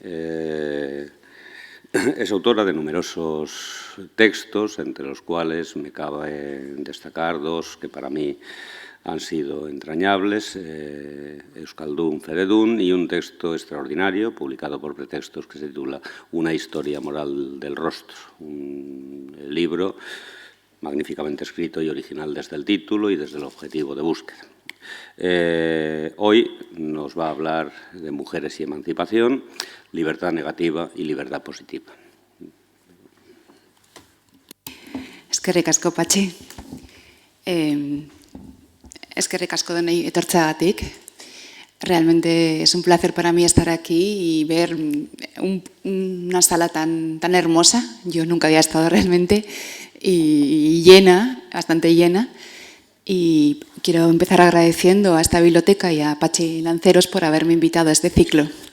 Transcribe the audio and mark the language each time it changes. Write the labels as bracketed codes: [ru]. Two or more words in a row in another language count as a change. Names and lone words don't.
[es] Es autora de numerosos textos, entre los cuales me cabe destacar dos que para mí han sido entrañables, Euskaldun Fededun, y un texto extraordinario publicado por Pretextos que se titula Una historia moral del rostro, un libro magníficamente escrito y original desde el título y desde el objetivo de búsqueda. Hoy nos va a hablar de mujeres y emancipación, libertad negativa y libertad positiva. [eu] Eskerrik asko, Patxi. Eskerrik asko denei etortzeagatik. [es] Realmente es un placer para mí estar aquí y ver una sala tan hermosa. Yo nunca había estado realmente y llena, bastante llena. Y quiero empezar agradeciendo a esta biblioteca y a Patxi Lanceros por haberme invitado a este ciclo.